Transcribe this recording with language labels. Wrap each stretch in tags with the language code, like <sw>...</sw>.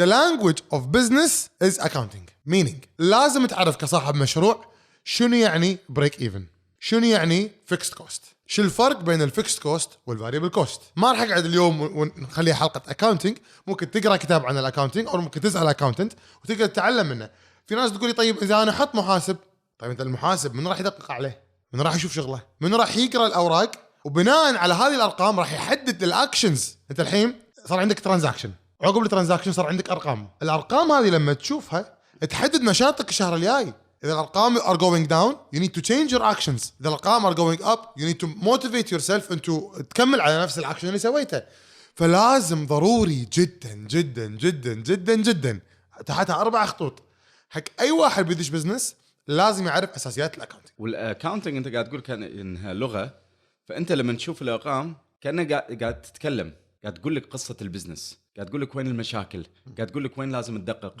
<en>The language of business is accounting.</en> <ar>meaning لازم تعرف كصاحب مشروع شنو يعني break even، شنو يعني fixed cost، شو الفرق بين الفيكست كوست والفاريبل كوست. ما راح اقعد اليوم ونخليها حلقه اكاونتنج، ممكن تقرا كتاب عن الاكاونتنج او ممكن تسال اكاونتنت وتقدر تتعلم منه. في ناس تقول لي طيب اذا انا احط محاسب، طيب انت المحاسب من راح يدقق عليه؟ من راح يشوف شغله؟ من راح يقرا الاوراق؟ وبناء على هذه الارقام راح يحدد الاكشنز. انت الحين صار عندك ترانزاكشن، عقب الترانزاكشن صار عندك ارقام، الارقام هذه لما تشوفها تحدد نشاطك الشهر الجاي. إذا الأرقام</ar> <en>are going down you need to change your actions. إذا الأرقام are going up you need to motivate yourself into</en> <ar>تكمل على نفس الأكشن اللي سويته. فلازم ضروري جدا جدا جدا جدا جدا تحتها 4 خطوط حق أي واحد بيدش بزنس لازم يعرف أساسيات الأكاونتنج. والأكاونتنج أنت قاعد تقول كان إنها لغة، فأنت لما تشوف الأرقام كأنك قاعد تتكلم، قاعد تقول لك قصة البزنس، قاعد تقول لك وين المشاكل، قاعد تقول لك وين لازم تدقق</ar>